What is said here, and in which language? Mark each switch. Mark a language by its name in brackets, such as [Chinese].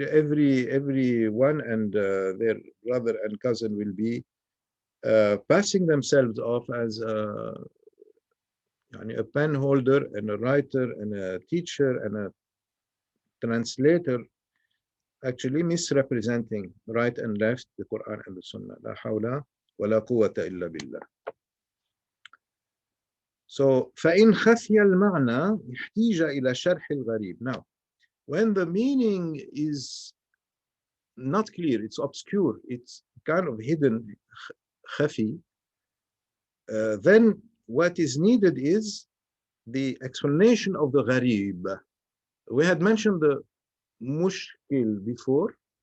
[English] Every one and their brother and cousin will be passing themselves off as a pen holder and a writer and a teacher and a translator, actually misrepresenting right and left, the Quran and the Sunnah. [Arabic] La hawla wa la quwwata illa billah. So فإن خفي المعنى احتيج إلى شرح الغريب. [English] Now, when the meaning is not clear, it's obscure, it's kind of hidden, khafi, then what is needed is the explanation of the gharib. We had mentioned the mushkil before.